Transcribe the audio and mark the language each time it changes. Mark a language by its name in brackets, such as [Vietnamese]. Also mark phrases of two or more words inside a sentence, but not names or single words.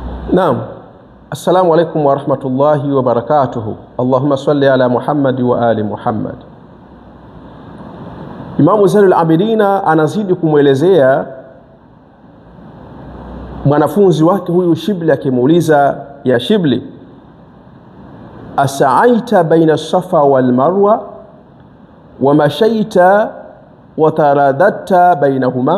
[Swahili] Naam. [Arabic] السلام عليكم ورحمة الله وبركاته. اللهم صل على محمد وآل محمد. [Swahili] Imamu Zainul Abidina anazidi kumwelezea mwanafunzi wake huyu Shibli, akimuuliza, [Arabic] يا شبلي أسعيت بين الصفا والمروة ومشيت وترددت بينهما?